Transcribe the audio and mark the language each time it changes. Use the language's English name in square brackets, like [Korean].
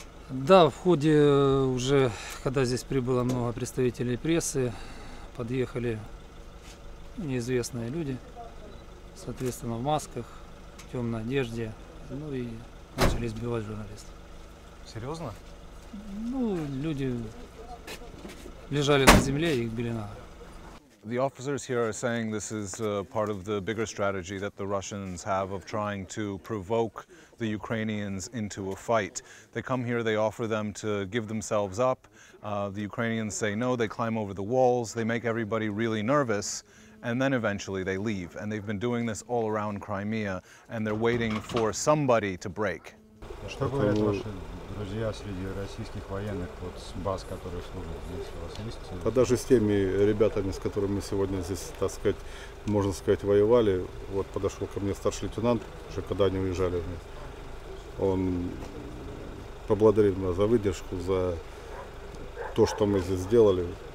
[Russian] Да, в ходе уже, когда здесь прибыло много представителей прессы, подъехали неизвестные люди, соответственно, в масках, в темной одежде, и начали избивать журналистов. Серьезно? Люди лежали на земле и их били ногами. [English] The officers here are saying this is part of the bigger strategy that the Russians have of trying to provoke the Ukrainians into a fight. They come here, they offer them to give themselves up. The Ukrainians say no, they climb over the walls, they make everybody really nervous, and then eventually they leave. And they've been doing this all around Crimea, and they're waiting for somebody to break. [Russian] Что говорят ваши друзья среди российских военных с баз, которые служат здесь? У вас есть? А даже с теми ребятами, с которыми мы сегодня здесь, так сказать, можно сказать, воевали, вот подошел ко мне старший лейтенант, уже когда они уезжали вместе. Он поблагодарил меня за выдержку, за то, что мы здесь сделали.